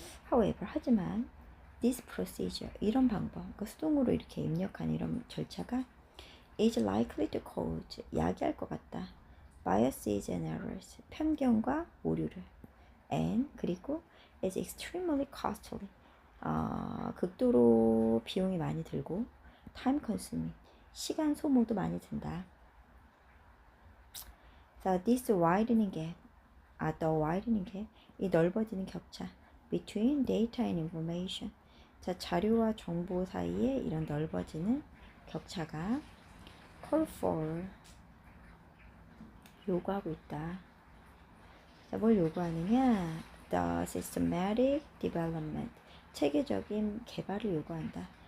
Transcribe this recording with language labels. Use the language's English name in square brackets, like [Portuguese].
[English] However [Korean] 하지만 [English] this procedure [Korean] 이런 방법 그러니까 수동으로 이렇게 입력하는 이런 절차가 [English] is likely to cause [Korean] 야기할 것 같다. [English] biases and errors [Korean] 편견과 오류를 and 그리고 [English] is extremely costly [Korean] 극도로 비용이 많이 들고 [English] time consuming [Korean] 시간 소모도 많이 든다. [English] So this widening gap, the widening gap [Korean] 이 넓어지는 격차 [English] between data and information [Korean] 자 자료와 정보 사이에 이런 넓어지는 격차가 [English] call for [Korean] 요구하고 있다. 자, 뭘 요구하느냐? [English] The systematic development [Korean] 체계적인 개발을 요구한다.